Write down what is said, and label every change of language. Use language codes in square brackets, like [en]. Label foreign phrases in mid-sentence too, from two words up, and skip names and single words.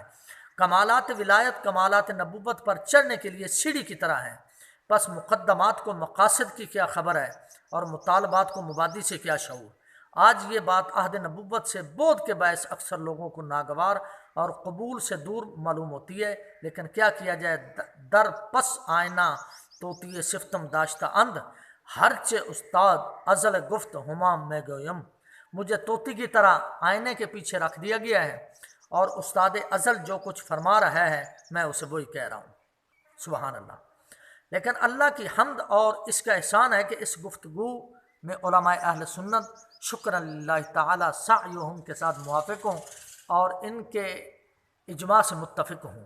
[ur] کمالات ولایت کمالات نبوت پر چڑھنے کے لیے سیڑھی کی طرح ہیں، پس مقدمات کو مقاصد کی کیا خبر ہے اور مطالبات کو مبادی سے کیا شعور۔ آج یہ بات عہد نبوت سے بعد کے باعث اکثر لوگوں کو ناگوار اور قبول سے دور معلوم ہوتی ہے، لیکن کیا کیا جائے، [fa] در پس آئینہ توتی صفتم داشتہ اند، ہرچہ استاد ازل گفت ہمام میں گویم۔ [ur] مجھے طوطی کی طرح آئینے کے پیچھے رکھ دیا گیا ہے، اور استاد ازل جو کچھ فرما رہا ہے میں اسے وہی کہہ رہا ہوں۔ سبحان اللہ۔ لیکن اللہ کی حمد اور اس کا احسان ہے کہ اس گفتگو میں علماء اہل سنت شکر اللہ تعالی سعیہم کے ساتھ موافق ہوں اور ان کے اجماع سے متفق ہوں۔